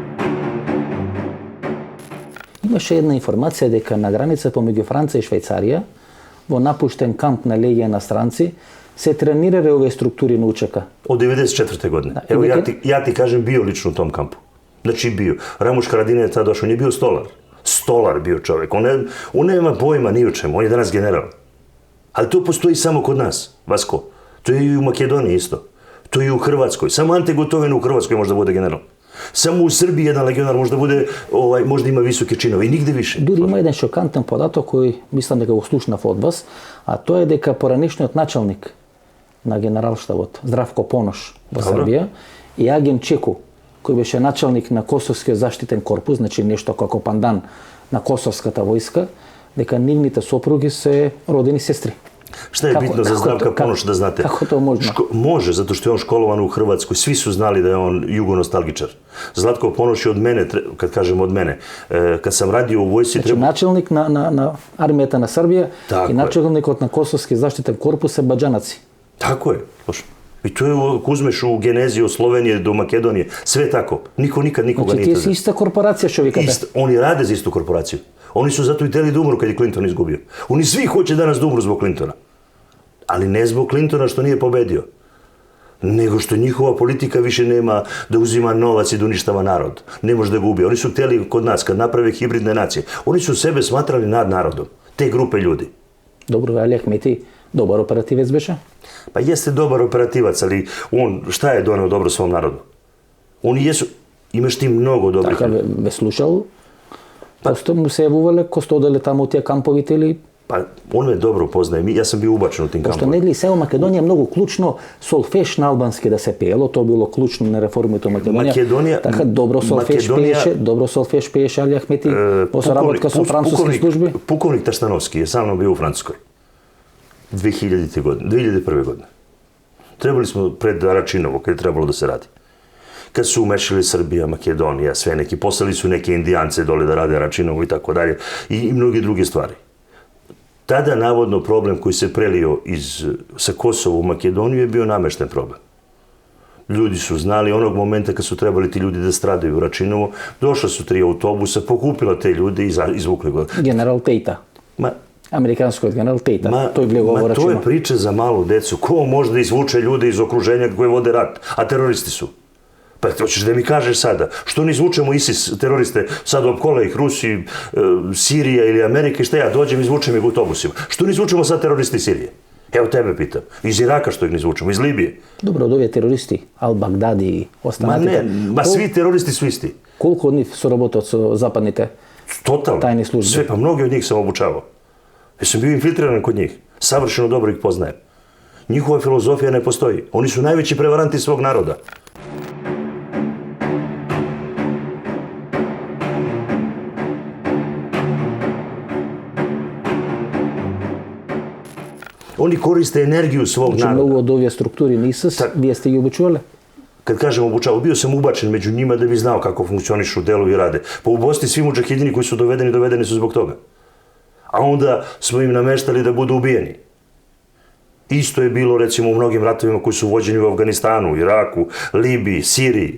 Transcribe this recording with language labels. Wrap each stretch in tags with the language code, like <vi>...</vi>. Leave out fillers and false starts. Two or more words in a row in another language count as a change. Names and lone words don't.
<mk>Имаше една информација дека на граница помеѓу Франција и Швајцарија во напуштен камп на легија на странци, се тренирале овие структури на УЧК.</mk> <sr>Od 94. godine. i Evo neke- ja ti kažem, bio lično u tom kampu. Znači bio. Ramuš Haradinaj je tada došao, on je bio stolar. Stolar bio čovjek. On nema pojma ni o čemu, on je danas general. Ali to postoji samo kod nas, Vasko. To je i u Makedoniji isto. To je i u Hrvatskoj. Samo Ante Gotovina u Hrvatskoj može da bude general. Samo u Srbiji jedan legionar može da bude, možda ima visoke činove i nigde više.</sr> <mk>Дури има еден шокантен податок кој мислам дека го слушнав од вас, а тоа е дека поранешниот началник на генералштабот Здравко Понош во Добро. Србија и агент Чеку, кој беше началник на Косовскиот заштитен корпус, значи нешто како пандан на Косовската војска, дека нивните сопруги се родени сестри.</mk> <sr>Šta je bitno za Zdravka Ponoša da znate? Kako to može? Može, zato što je on školovan u Hrvatskoj. Svi su znali da je on jugonostalgičar. Zlatko Ponoš je od mene, kad kažem od mene, kad sam radio u vojsci...</sr> <mk>Значи началник на армијата на Србија</mk> <sr>Тако и е.</sr> <mk>началникот на Косовски заштитен корпус се баџанаци.</mk> <sr>Tako je. I to je, ako uzmeš u genezi od Slovenije do Makedonije, sve tako. Niko nikad nikoga</sr> <mk>Значи</mk> <sr>nije</sr> <mk>тие</mk> <sr>to</sr> <mk>се иста корпорација што викате.</mk> <sr>Oni rade za istu korporaciju. Oni su zato i teli da umru kad je Clinton izgubio. Oni svi hoće danas da umru zbog Clintona. Ali ne zbog Clintona što nije pobedio, nego što njihova politika više nema da uzima novac i da uništava narod. Ne može da ga ubije. Oni su hteli kod nas, kad naprave hibridne nacije, oni su sebe smatrali nad narodom. Te grupe ljudi. Добро, Али Ахмети, добар оперативец беше. Pa jeste dobar operativac, ali on šta je doneo dobro svom narodu? Oni jesu, imaš ti mnogo dobrih</sr> <mk>Така ве слушал. Просто му се јавувале ко што оделе таму тие камповите или</mk> <sr>Pa on me dobro poznaje, ja sam bio ubačen u tim</sr> <mk>Пошто</mk> <sr>kampovima.</sr> <mk>нели се во Македонија многу клучно солфеш на албански да се пеело, тоа било клучно на реформите во Македонија. Така добро солфеш пееше, добро солфеш пееше Али Ахмети во соработка со француски служби.</mk> <sr>Pukovnik Taštanovski je sa mnom bio u Francuskoj. 2000. godine, 2001. godine. Trebali smo pred Račinovo, kad je trebalo da se radi. Kad su umešali Srbija, Makedonija, sve neki, poslali su neke Indijance dole da rade Račinovo i tako dalje, i mnoge druge stvari. Tada, navodno, problem koji se prelio sa Kosova u Makedoniju je bio namešten problem. Ljudi su znali, onog momenta kad su trebali ti ljudi da stradaju u Račinovo, došla su 3 autobusa, pokupila te ljude i izvukli ga.</sr> <mk>Генерал Тејта,</mk> <sr>Ma,</sr> <mk>американскиот генерал Тејта, тој влегува во</mk> <sr>to je</sr> <mk>Рачино.</mk> <sr>priča za malu decu. Ko može da izvuče ljude iz okruženja koje vode rat, a teroristi su? Pa hoćeš da mi kažeš sada, što ne izvučemo ISIS teroriste, sad opkola ih Rusi, Sirija ili Amerika i šta ja dođem i izvučem ih autobusima. Što ne izvučemo sad teroriste iz Sirije? Evo tebe pitam. Iz Iraka što ih ne izvučemo, iz Libije.</sr> <mk>Добро, од овие терористи, Ал-Багдади и</mk> <sr>Ma</sr> <mk>останатите.</mk> <sr>ne, svi teroristi su isti.</sr> <mk>Колку од нив соработат со западните?</mk> <sr>Totalno. Tajne službe. Sve, pa mnogi od njih sam obučavao. Ja sam bio infiltriran kod njih. Savršeno dobro ih poznajem. Njihova filozofija ne postoji. Oni su najveći prevaranti svog naroda. Oni koriste energiju svog</sr> <mk>Значи</mk> <sr>naroda.</sr> <mk>многу од овие структури на ИСИС, вие сте ги обучувале?</mk> <sr>Kad kažem obučavao, bio sam ubačen među njima da bi znao kako funkcionišu, delovi i rade. Pa u Bosni svi mudžahidini koji su dovedeni su zbog toga. A onda smo im nameštali da budu ubijeni. Isto je bilo recimo u mnogim ratovima koji su vođeni u Afganistanu, Iraku, Libiji, Siriji.</sr>